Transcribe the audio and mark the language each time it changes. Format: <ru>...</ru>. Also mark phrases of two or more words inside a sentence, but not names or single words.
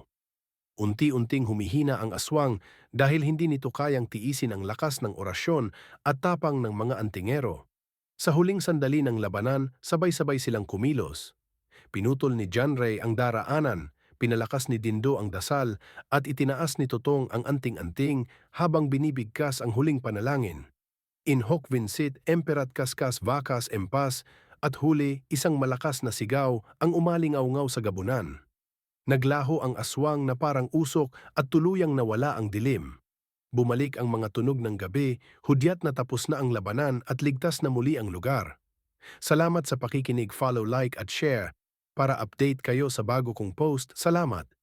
<tl>Unti-unting humihina ang aswang dahil hindi nito kayang tiisin ang lakas ng orasyon at tapang ng mga antingero. Sa huling sandali ng labanan, sabay-sabay silang kumilos. Pinutol ni John Ray ang daraanan, pinalakas ni Dindo ang dasal, at itinaas ni Totong ang anting-anting habang binibigkas ang huling panalangin.</tl> <la>In hoc vincit emperat cascas vacas empas,</la> <tl>at huli isang malakas na sigaw ang umalingaw-ngaw sa gabunan. Naglaho ang aswang na parang usok at tuluyang nawala ang dilim. Bumalik ang mga tunog ng gabi, hudyat na tapos na ang labanan at ligtas na muli ang lugar. Salamat sa pakikinig,</tl> <en>follow, like</en> <tl>at share para update kayo sa bago kong post. Salamat!</tl>